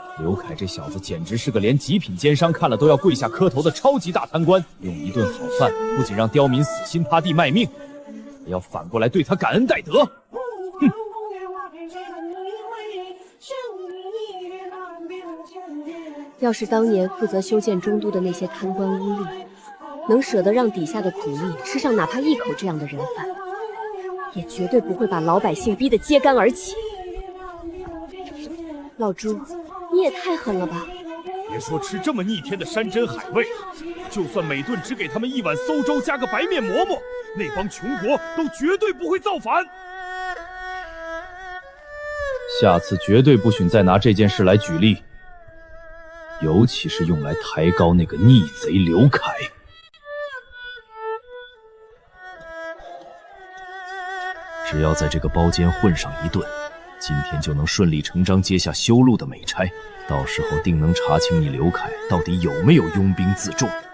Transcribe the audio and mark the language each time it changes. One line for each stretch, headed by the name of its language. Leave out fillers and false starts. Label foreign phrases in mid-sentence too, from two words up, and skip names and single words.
Chinese: 劉凱這小子簡直是個連極品奸商看了都要跪下磕頭的超級大貪官，用一頓好飯不僅讓刁民死心塌地賣命，還要反過來對他感恩戴德。哼！要是當年負責修建中都的那些貪官污吏，能捨得讓底下的苦力吃上哪怕一口這樣的人飯，也絕對不會把老百姓逼得揭竿而起。老朱，你也太狠了吧！別說吃這麼逆天的山珍海味，就算每頓只給他們一碗餿粥加個白面饃饃，那幫窮國都絕對不會造反。下次絕對不許再拿這件事來舉例，尤其是用來抬高那個逆賊劉凱。只要在這個包間混上一頓，今天就能順理成章接下修路的美差，到時候定能查清你劉凱到底有沒有擁兵自重。